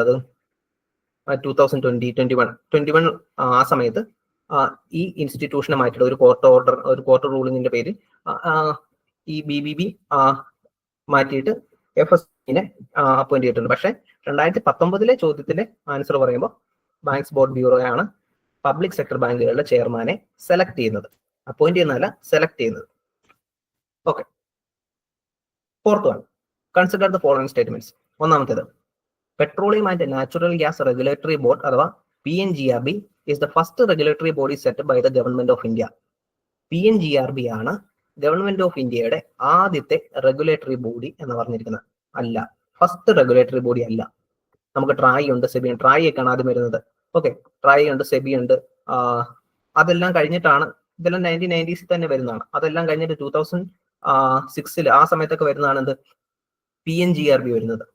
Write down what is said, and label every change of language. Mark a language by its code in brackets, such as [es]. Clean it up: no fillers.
[ml] അത് 2021 ആ സമയത്ത് ഈ ഇൻസ്റ്റിറ്റ്യൂഷനെ മാറ്റിയിട്ട് ഒരു കോർട്ട് റൂളിങ്ങിന്റെ പേരിൽ ഈ BBB മാറ്റിയിട്ട് FSIB-നെ അപ്പോയിന്റ് ചെയ്തിട്ടുണ്ട്. പക്ഷെ 2019 ചോദ്യത്തിന്റെ ആൻസർ പറയുമ്പോൾ ബാങ്ക്സ് ബോർഡ് ബ്യൂറോയാണ് പബ്ലിക് സെക്ടർ ബാങ്കുകളുടെ ചെയർമാനെ സെലക്ട് ചെയ്യുന്നത്. അപ്പോയിന്റ് ചെയ്യുന്നതല്ല, സെലക്ട് ചെയ്യുന്നത്. Okay, [en] Fourth one, consider the following statements. ഒന്നാമത്തേത്, petroleum and natural gas regulatory board അഥവാ PNGRB is the first regulatory body set by the government of India. [ml] PNGRB ആണ് government of ഇന്ത്യയുടെ ആദ്യത്തെ regulatory body എന്ന് പറഞ്ഞിരിക്കുന്നത്. അല്ല, first regulatory body അല്ല. നമുക്ക് ട്രായ് ഉണ്ട്, സെബി ഉണ്ട്. ട്രായ് ഒക്കെയാണ് ആദ്യം വരുന്നത്. ഓക്കെ, ട്രായ് ഉണ്ട്, സെബി ഉണ്ട്. അതെല്ലാം കഴിഞ്ഞിട്ടാണ്, ഇതെല്ലാം 1990s തന്നെ വരുന്നതാണ്. അതെല്ലാം കഴിഞ്ഞിട്ട് 2006 ആ സമയത്തൊക്കെ വരുന്നതാണ് എന്ത്? PNGRB വരുന്നത്.